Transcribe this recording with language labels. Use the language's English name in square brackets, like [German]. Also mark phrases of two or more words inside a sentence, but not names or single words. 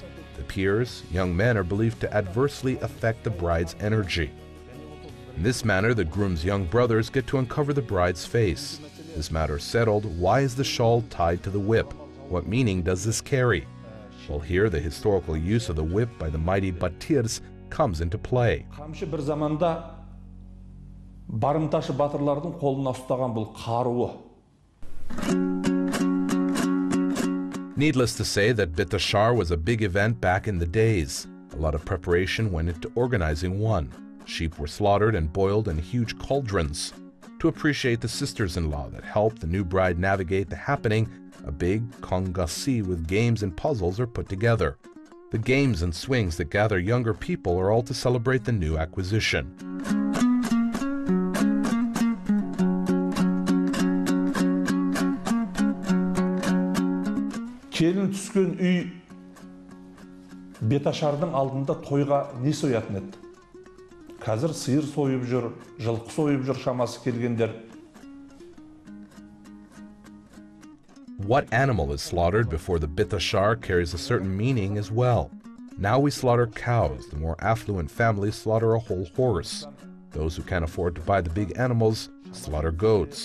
[English] The peers, young men, are believed to adversely affect the bride's energy. In this manner, the groom's young brothers get to uncover the bride's face. This matter settled, why is the shawl tied to the whip? What meaning does this carry? Well, here the historical use of the whip by the mighty Batirs comes into play. [Kazakh] Қамшы бір заманда барымташы батырлардың қолына ұстаған бұл қаруы. [English] Needless to say that betashar was a big event back in the days. A lot of preparation went into organizing one. Sheep were slaughtered and boiled in huge cauldrons. To appreciate the sisters-in-law that helped the new bride navigate the happening, a big kongasi with games and puzzles are put together. The games and swings that gather younger people are all to celebrate the new acquisition. [Kazakh] Келін түскен үй беташардың алдында тойға не соятын еді? Қазір сиыр сойып жүр, жылқы сойып жүр шамасы келгендер. [English] What animal is slaughtered before the betashar carries a certain meaning as well. Now we slaughter cows. The more affluent families slaughter a whole horse. Those who can't afford to buy the big animals slaughter goats.